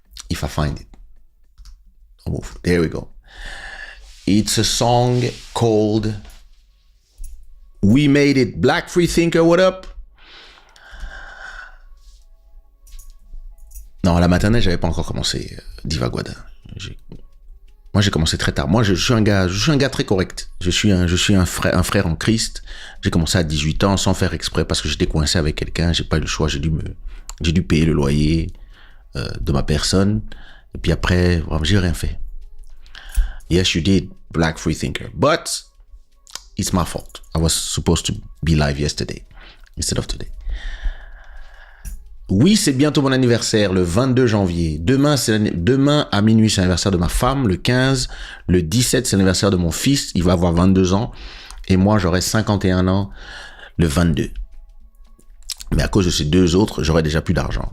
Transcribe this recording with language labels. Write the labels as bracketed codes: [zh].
[en] If I find it. Oh, there we go. It's a song called We Made It. Black Free Thinker, what up? [fr] Non, la maternelle, j'avais pas encore commencé, Diva Guada. Moi, j'ai commencé très tard. Moi, je suis un gars très correct. Je suis un frère en Christ. J'ai commencé à 18 ans sans faire exprès parce que j'étais coincé avec quelqu'un. J'ai pas eu le choix. J'ai dû payer le loyer de ma personne. Et puis après, vraiment, j'ai rien fait. [en] Yes, you did, Black Free Thinker. But it's my fault. I was supposed to be live yesterday instead of today. [fr] Oui, c'est bientôt mon anniversaire, le 22 janvier. Demain à minuit, c'est l'anniversaire de ma femme. Le 15, le 17, c'est l'anniversaire de mon fils. Il va avoir 22 ans. Et moi, j'aurai 51 ans le 22. Mais à cause de ces deux autres, j'aurai déjà plus d'argent.